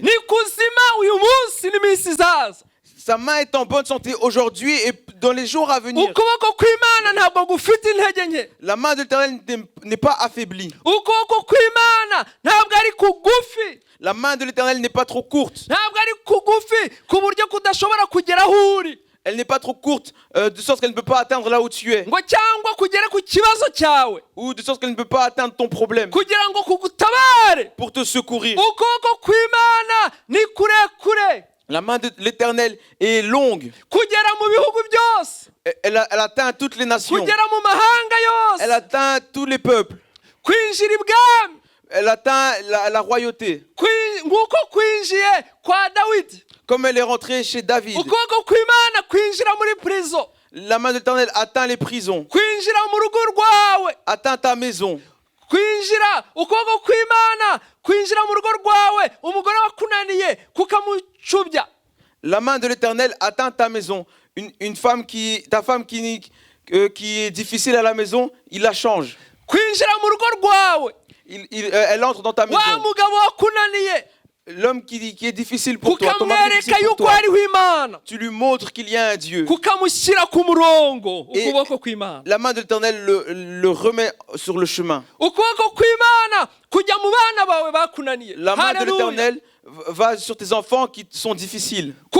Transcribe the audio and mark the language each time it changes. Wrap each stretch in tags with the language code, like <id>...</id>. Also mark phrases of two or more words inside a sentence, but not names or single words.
<rw>Ni kuzima uyu munsi n'iminsi izaza.</rw> <fr>Sa main est en bonne santé aujourd'hui et dans les jours à venir.</fr> <rw>Ukuboko kw'Imana ntabwo gufite intege nke.</rw> <fr>La main de l'Éternel n'est pas affaiblie.</fr> <rw>Ukuboko kw'Imana ntabwo ari kugufi.</rw> <fr>La main de l'Éternel n'est pas trop courte.</fr> <rw>Ntabwo ari kugufi ku buryo kudashobora kugera aho uri.</rw> <fr>Elle n'est pas trop courte de sorte qu'elle ne peut pas atteindre là où tu es.</fr> <rw>Ngo cyangwa kugera ku kibazo cyawe.</rw> <fr>Ou de sorte qu'elle ne peut pas atteindre ton problème.</fr> <rw>Kugira ngo kugutabare.</rw> <fr>Pour te secourir.</fr> <rw>Ukuboko kw'Imana ni kurekure.</rw> <fr>La main de l'Éternel est longue.</fr> <rw>Kugera mu bihugu byose.</rw> <fr>Elle atteint toutes les nations.</fr> <rw>Kugera mu mahanga yose.</rw> <fr>Elle atteint tous les peuples.</fr> <rw>Kwinjira ibwami.</rw> <fr>Elle atteint la royauté.</fr> <rw>Nguko kwinjiye kwa Dawidi.</rw> <fr>Comme elle est rentrée chez David.</fr> <rw>Ukuboko kw'Imana kwinjira muri prison.</rw> <fr>La main de l'Éternel atteint les prisons.</fr> <rw>Kwinjira mu rugo rwawe.</rw> <fr>Atteint ta maison.</fr> <rw>Kwinjira ukuboko kw'Imana kwinjira mu rugo rwawe umugore wakunaniye kukamucubya.</rw> <fr>La main de l'Éternel atteint ta maison. Ta femme qui est difficile à la maison, il la change.</fr> <rw>Kwinjira mu rugo rwawe.</rw> <fr>Elle entre dans ta maison.</fr> <rw>Wa mugabo wakunaniye.</rw> <fr>L'homme qui est difficile pour toi, ton mari est difficile pour toi, tu lui montres qu'il y a un Dieu. Et la main de l'Éternel le remet sur le chemin. La main de l'Éternel va sur tes enfants qui sont difficiles.</fr>